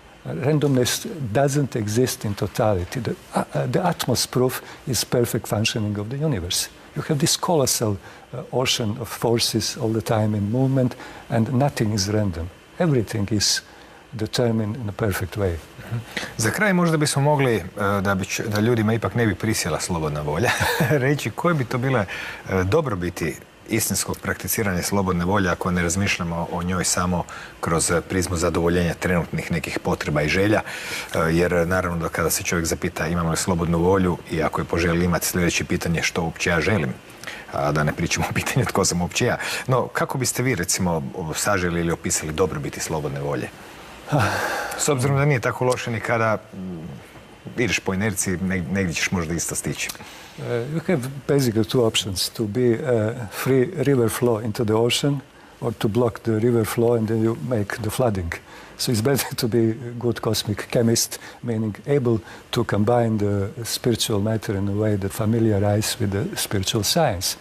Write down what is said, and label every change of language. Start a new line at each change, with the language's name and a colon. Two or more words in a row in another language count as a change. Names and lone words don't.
English: Randomness doesn't exist in totality. The Atmos proof is perfect functioning of the universe. You have this colossal ocean of forces all the time in movement, and nothing is random. Everything is determined in a perfect way.
Croatian: Za kraj možda bismo mogli, da ljudima ipak ne bi prisjela slobodna volja, reći koje bi to bile dobrobiti istinskog prakticiranja slobodne volje ako ne razmišljamo o njoj samo kroz prizmu zadovoljenja trenutnih nekih potreba i želja, jer naravno da kada se čovjek zapita imamo li slobodnu volju i ako je poželi imati sljedeće pitanje što uopće ja želim, a da ne pričamo o pitanju tko sam uopće ja. No, kako biste vi recimo saželi ili opisali dobrobiti slobodne volje? S obzirom da nije tako loše ni kada ideš po inerciji, negdje ćeš možda isto stići.
English: You have basically two options, to be free river flow into the ocean or to block the river flow and then you make the flooding. So it's better to be a good cosmic chemist, meaning able to combine the spiritual matter in a way that familiarizes with the spiritual science.